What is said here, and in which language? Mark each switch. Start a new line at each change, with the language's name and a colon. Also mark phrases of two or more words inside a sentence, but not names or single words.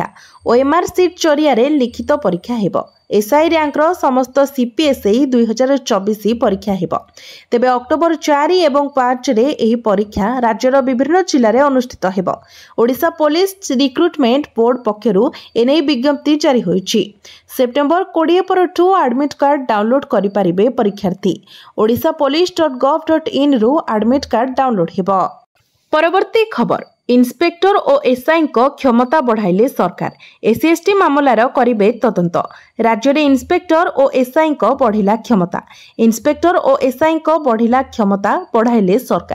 English: OMR sheet
Odia: ଜରିଆରେ ଲିଖିତ ପରୀକ୍ଷା ହେବ। ଏସ୍ଆଇ ର୍ୟାଙ୍କର ସମସ୍ତ ସିପିଏସ୍ଆଇ 2024 ପରୀକ୍ଷା ହେବ। ତେବେ ଅକ୍ଟୋବର 4 ଏବଂ 5ରେ ଏହି ପରୀକ୍ଷା ରାଜ୍ୟର ବିଭିନ୍ନ ଜିଲ୍ଲାରେ ଅନୁଷ୍ଠିତ ହେବ। ଓଡ଼ିଶା ପୋଲିସ ରିକ୍ରୁଟମେଣ୍ଟ ବୋର୍ଡ ପକ୍ଷରୁ ଏନେଇ ବିଜ୍ଞପ୍ତି ଜାରି ହୋଇଛି। ସେପ୍ଟେମ୍ବର 20 ପରଠୁ
English: admit card download
Odia: କରିପାରିବେ ପରୀକ୍ଷାର୍ଥୀ। odishapolice.gov.inରୁ
English: admit card download
Odia: ହେବ। ପରବର୍ତ୍ତୀ ଖବର, ଇନ୍ସପେକ୍ଟର ଓ ଏସ୍ଆଇଙ୍କ କ୍ଷମତା ବଢ଼ାଇଲେ ସରକାର। ଏସ୍ସି/ଏସ୍ଟି ମାମଲାର କରିବେ ତଦନ୍ତ। ରାଜ୍ୟରେ ଇନ୍ସପେକ୍ଟର ଓ ଏସ୍ଆଇଙ୍କ ବଢ଼ିଲା କ୍ଷମତା। ଇନ୍ସପେକ୍ଟର ଓ ଏସ୍ଆଇଙ୍କ ବଢ଼ିଲା କ୍ଷମତା ବଢ଼ାଇଲେ ସରକାର।